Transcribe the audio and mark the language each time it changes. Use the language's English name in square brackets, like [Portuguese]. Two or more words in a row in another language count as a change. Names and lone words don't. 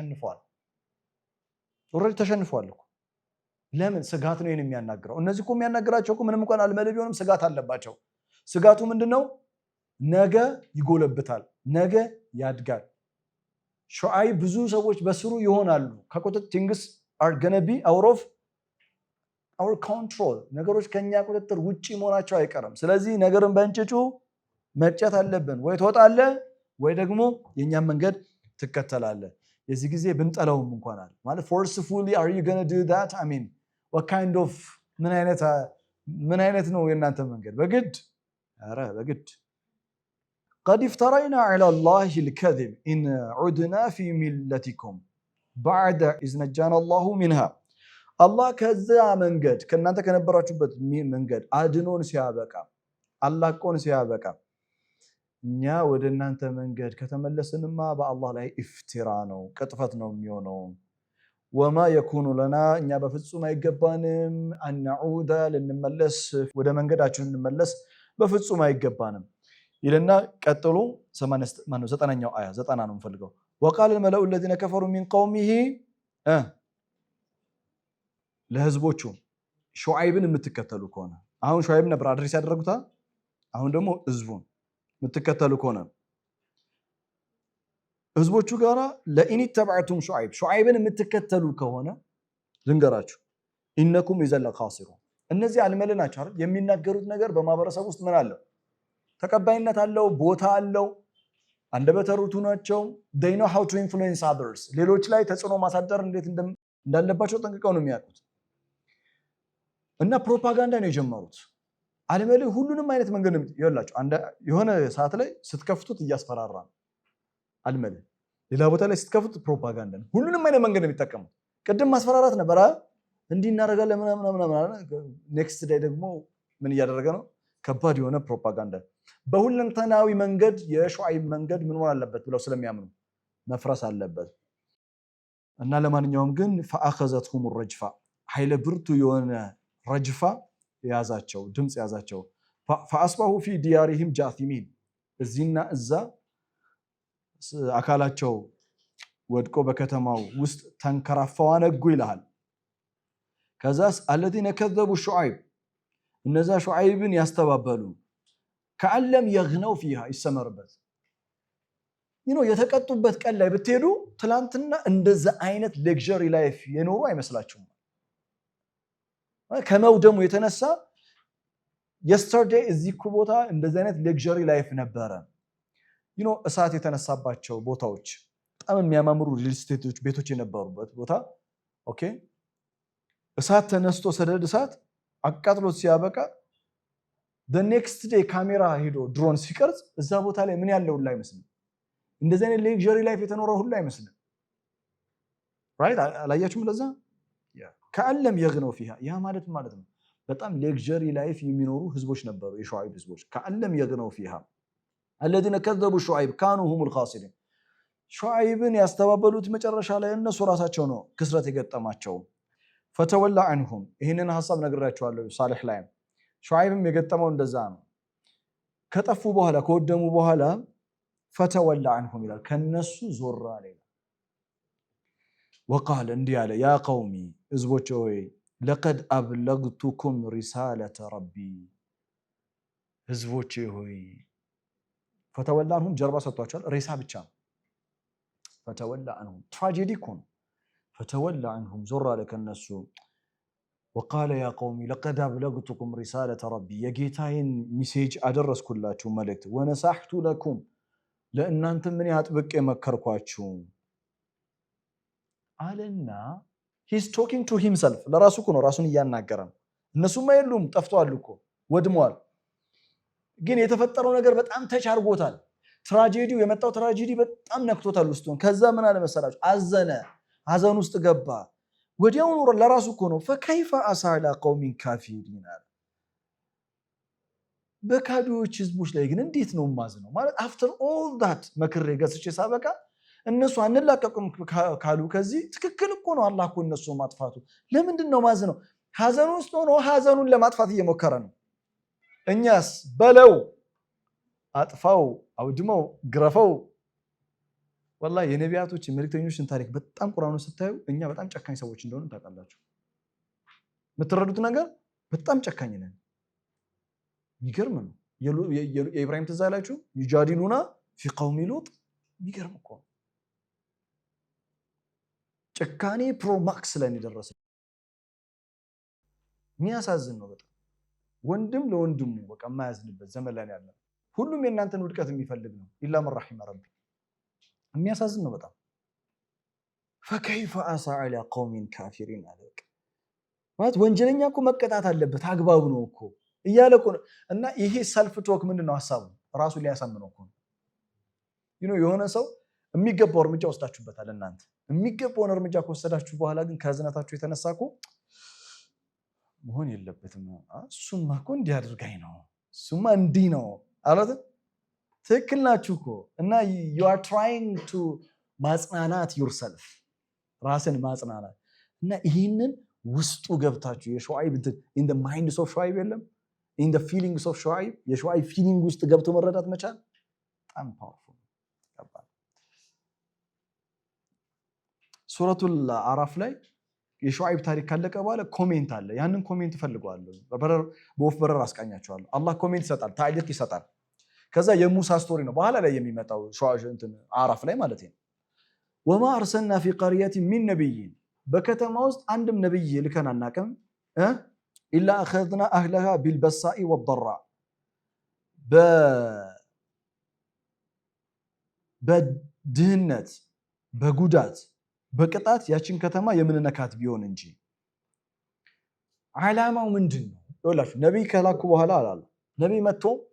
[Amharic] ተሸንፏል እኮ ለምን ስጋት ነው የሚያናግረው እነዚህ እኮ የሚያናግራቸው እኮ ምንም እንኳን አልመለብ ቢሆንም ስጋት አለባቸው ስጋቱ ምንድነው ነገ ይጎለብታል ነገ ያድጋል ሹዓይብ ብዙ ሰዎች በስሩ ይሆናሉ ከቁጥጥር [English] things are going to be out of our control [Amharic] ነገሮች ከኛ ቁጥጥር ውጪ መሆናቸው አይቀርም ስለዚህ ነገርን በእንጭጩ መጨት አለብን ወይ ትወጣለህ ወይ ደግሞ የኛን መንገድ ትከተላለህ የዚህ ጊዜ ብንጠላውም እንኳን አለ ማለት [English] forcefully are you going to do that I mean what kind of [Amharic] ምን አይነት ነው የናንተ መንገድ በግድ [Arabic] قد افترينا على الله الكذب إن عدنا في ملتكم بعد إذ نجانا الله منها الله [Amharic] ከዛ መንገድ ከናንተ ከነበራችሁበት መንገድ አድኖን ሲያበቃ አላቆን ሲያበቃ እኛ ወደ እናንተ መንገድ ከተመለስንማ በአላህ ላይ ኢፍቲራ ነው ቅጥፈት ነው የሚሆነው [Arabic] وما يكون لنا [Amharic] እኛ በፍጹም አይገባንም [Arabic] أن نعود لنملس [Amharic] ወደ መንገዳችን እንመለስ በፍጹም አይገባንም ይለና ቀጥሎ 90ኛው አያ 90 ነው የምፈልገው [Arabic] وقال الملأ الذين كفروا من قومه [Amharic] ለህዝቦቹ ሹዓይብን የምትከተሉ ከሆነ አሁን ሹዓይብ ነበር አድሬስ ያደረጉታ አሁን ደግሞ ህዝቡን የምትከተሉ ከሆነ ህዝቦቹ ጋራ [Arabic] لئن اتبعتم [Amharic] ሹዓይብን የምትከተሉ ከሆነ ዝንገራችሁ [Arabic] إنكم إذا لخاسرون [Amharic] እነዚህ አልመለናቸው አይደል የሚናገሩት ነገር በማህበረሰብ ውስጥ ምን አለው ተቀባይነት አለው ቦታ አለው አንደበተ ርቱዕ ናቸው [English] they know how to influence others [Amharic] ሌሎች ላይ ተጽዕኖ ማሳደር እንዴት እንዳለባቸው ጠንቅቀው ነው የሚያውቁት እና ፕሮፓጋንዳ ነው የጀመሩት አልመለ ሁሉንም አይነት መንገድ ነው ይላችሁ የሆነ ሰዓት ላይ ስትከፍቱት እያስፈራራ አልመለ ሌላ ቦታ ላይ ስትከፍቱት ፕሮፓጋንዳ ነው ሁሉንም አይነት መንገድ ነው የሚጠቀሙት ቅድም ማስፈራራት ነበር እንዲህ እናደርጋለን ምናምን [English] next day [Amharic] ደግሞ ምን እያደረገ ነው ከባድ የሆነ ፕሮፓጋንዳ በሁለንተናዊ መንገድ የሹዓይብ መንገድ ምን ሆነ አለበት ብለው ስለሚያምኑ መፍረስ አለበት እና ለማንኛውም ግን [Arabic] فاخذتهم الرجفه [Amharic] ኃይለ ብርቱ የሆነ ረጅፋ ያዛቸው ድምጽ ያዛቸው [Arabic] فاصبحوا في ديارهم جاثمين [Amharic] እዚህና እዛ አካላቸው ወድቆ በከተማው ውስጥ ተንከራፈው አነጉ ይላል ከዛስ [Arabic] الذين كذبوا شعيب [Amharic] እነዛ ሹዓይብን ያስተባበሉ ከዓለም [Arabic] يغنوا فيها [Amharic] ይሰመርበት የተቀጡበት ቀን ላይ ብትሄዱ ትላንትና እንደዛ አይነት [English] luxury life [Amharic] የኖሩ አይመስላችሁም ከመውደሙ የተነሳ yesterday እዚህ ቦታ እንደዛ አይነት [English] luxury life [Amharic] ነበረ እሳት የተነሳባቸው ቦታዎች በጣም የሚያማምሩ [English] real estates [Amharic] ቤቶች የነበሩበት ቦታ ኦኬ እሳት ተነስቶ ሰደድ እሳት አቃጥሎት ሲያበቃ [English] the next day [Amharic] ካሜራ ሄዶ ድሮን ሲቀርጽ እዛ ቦታ ላይ ምን ያለው ሁሉ አይመስልም እንደዚህ አይነት [English] luxury life [Amharic] የተኖረው ሁሉ አይመስልም ራይት አላያችሁም ለዛ [Arabic] كأن لم يغنوا فيها [Amharic] ያ ማለት ነው በጣም [English] luxury life [Amharic] የሚኖሩ ህዝቦች ነበሩ የሹዓይብ ህዝቦች [Arabic] كأن لم يغنوا فيها الذين كذبوا شعيب كانوا هم الخاسرين [Amharic] ሹዓይብን ያስተባበሉት መጨረሻ ላይ እነሱ ራሳቸው ነው ክስረት የገጠማቸው [Arabic] فتولى عنهم [Amharic] ይሄንን ሐሳብ ነግራችኋለሁ ሳሊህ ላይ ሹዓይብም የገጠመው እንደዛ ነው ከጠፉ በኋላ ከወደሙ በኋላ [Arabic] فتولى عنهم [Amharic] ይላል ከነሱ ዞር አለ وقال እንዲህ አለ [Arabic] يا قومي [Amharic] ህዝቦቼ ሆይ [Arabic] لقد أبلغتكم رسالة ربي [Amharic] ህዝቦቼ ሆይ [Arabic] فتولى عنهم [Amharic] ጀርባ ሰጥቷቸዋል ሬሳ ብቻ [Arabic] فتولى عنهم [Amharic] ትራጀዲ እኮ ነው [Arabic] فتولى عنهم [Amharic] ዞር አለ ከነሱ [Arabic] وقال يا قومي لقد أبلغتكم رسالة ربي [Amharic] የጌታዬን ሚሴጅ አደረስኩላችሁ መልእክት [Arabic] ونصحت لكم [Amharic] ለእናንተ ምን ያጥብቄ መከርኳችሁ አለና [English] he's talking to himself [Amharic] ለራሱ እኮ ነው ራሱን እያናገረ ነው እነሱማ የሉም ጠፍተዋል እኮ ወድመዋል ግን የተፈጠረው ነገር በጣም ተቻርጎታል ትራጀዲው የመጣው ትራጀዲ በጣም ነክቶታል ውስጡን ከዛ ምን አለ መሰላችሁ አዘነ ሐዘን ውስጥ ገባ ወዲያውኑ ለራሱ እኮ ነው [Arabic] فكيف أسعى قوم كافرين [Amharic] በካዱዎች ህዝቦች ላይ ግን እንዴት ነው ማዝነው ማለት [English] after all that [Amharic] መክሬ ገስቼ ሳበቃ እነሱ አንላቀቁም ካሉ ከዚህ ትክክል እኮ ነው አላህ እኮ እነሱ ማጥፋቱ ለምንድን ነው ማዝነው ሐዘኑ ውስጥ ሆኖ ሐዘኑን ለማጥፋት እየሞከረ ነው እኛስ በለው አጥፋው አውድመው ግረፈው والله የነቢያቶች መልእክተኞችን ታሪክ በጣም ቁርአኑ ስታዩ እኛ በጣም ጨካኝ ሰዎች እንደሆነ ታውቃላችሁ የምትረዱት ነገር በጣም ጨካኝ ነን የሚገርም ነው የኢብራሂም ትዝ አላችሁ ይጃዲሉና [Arabic] في قوم لوط [Amharic] የሚገርም እኮ ጨካኔ [English] pro max [Amharic] ላይ ደረሰ የሚያሳዝን ነው በጣም ወንድም ለወንድሙ በቃ የማያዝንበት ዘመን ላይ ያለ ሁሉም የእናንተን ውድቀት የሚፈልግ ነው ኢላ [Arabic] من رحم ربي [Amharic] የሚያሳዝን ነው በጣም [Arabic] فكيف أسعى على قوم كافرين عليك [Amharic] ማለት ወንጀለኛ እኮ መቀጣት አለበት አግባብ ነው እኮ እያለ እኮ እና ይሄ [English] self talk [Amharic] ምንድነው ሐሳቡ ራሱ ሊያሳምነው እኮ የሆነ ሰው የሚገባው እርምጃ ወስዳችሁበታል እናንተ የሚገባውን እርምጃ ከወሰዳችሁ በኋላ ግን ከዝነታችሁ የተነሳኩ መሆን የለበትም እሱማ እኮ እንዲህ አድርጋኝ ነው እሱማ እንዲህ ነው አላት ትክክል ናችሁ እኮ እና [English] you are trying to [Amharic] ማጽናናት yourself ራስን ማጽናናት እና ይሄንን ውስጡ ገብታችሁ የሹዓይብ [English] in the minds of [Amharic] ሹዓይብ የለም [English] in the feelings of [Amharic] ሹዓይብ የሹዓይብ feeling ውስጥ ገብቶ መረዳት መቻል በጣም powerful ያባል ሱረቱል አራፍ ላይ የሹዓይብ ታሪክ ካለቀ በኋላ ኮሜንት አለ ያንን ኮሜንት ፈልገዋለሁ በወፍ በረር አስቃኛቸዋለሁ አላህ ኮሜንት ይሰጣል ታዕሊቅ ይሰጣል ከዛ የሙሳ ስቶሪ ነው በኋላ ላይ የሚመጣው አራፍ ላይ ማለት ነው [Arabic] وما أرسلنا في قرية من نبي [Amharic] በከተማ ውስጥ አንድም ነብይ ልከን አናቀም [Arabic] إلا أخذنا أهلها بالبساء والضراء [Amharic] በድህነት በጉዳት በቅጣት ያችን ከተማ የምንነካት ቢሆን እንጂ ዓላማው ምንድነው ይኸውላችሁ ነብይ ከላኩ በኋላ አላለ ነብይ መጥቶ